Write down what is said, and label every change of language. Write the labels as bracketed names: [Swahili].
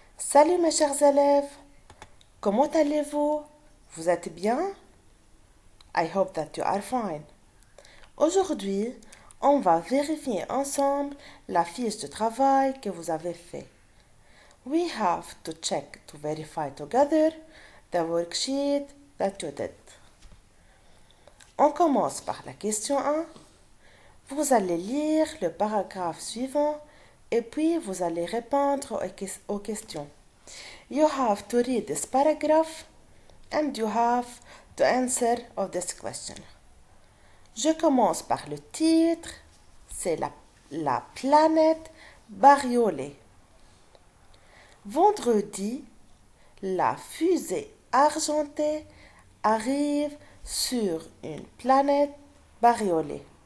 [French] Salut mes chers élèves, comment allez-vous? Vous êtes bien? [English] I hope that you are fine. [French] Aujourd'hui, on va vérifier ensemble la fiche de travail que vous avez fait. [English] We have to check to verify together the worksheet that you did. [French] On commence par la question 1. Vous allez lire le paragraphe suivant et puis vous allez répondre aux questions. [English] You have to read this paragraph and you have to answer of this question. [French] Je commence par le titre, c'est la planète bariolée. Vendredi, la fusée argentée arrive sur une planète bariolée.